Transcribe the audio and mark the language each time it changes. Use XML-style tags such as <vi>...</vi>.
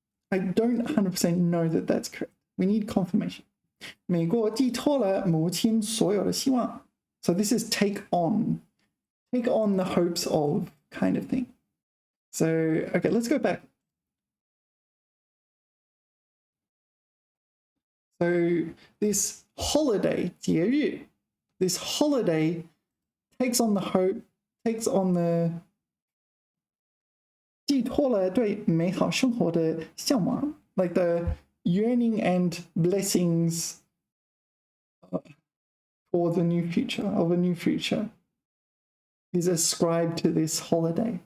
<en>I don't 100% know that that's correct. We need confirmation.</en> <zh>美国寄托了母亲所有的希望。</zh> <en>So this is take on the hopes of kind of thing. So okay, let's go back. So this holiday, 节日, this holiday takes on the hope, takes on the</en> <zh>寄托了对美好生活的向往</zh> <en>like the yearning and blessings for the new future, of a new future is ascribed to this holiday.</en>